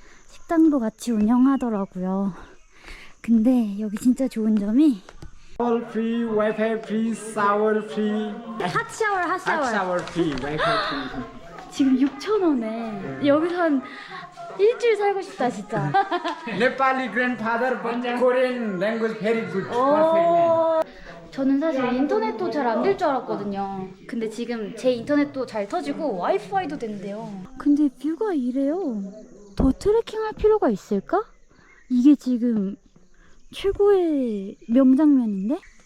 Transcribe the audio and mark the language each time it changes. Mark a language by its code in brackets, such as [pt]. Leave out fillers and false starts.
[ko] 식당도 같이 운영하더라고요. 근데 여기 진짜 좋은 점이 [en] All free, Wi-Fi free, shower free. [ko] 핫샤워, [en] Hot shower free, Wi-Fi free. [ko] 지금 6,000원에 여기서 한 일주일 살고 싶다 진짜. [en] Nepali grandfather, but Korean language very good. Perfect man. [ko] 오, 저는 사실 인터넷도 잘 안 될 줄 알았거든요. 근데 지금 제 인터넷도 잘 터지고 와이파이도 된대요. 근데 뷰가 이래요. 더 트레킹할 필요가 있을까? 이게 지금 최고의 명장면인데?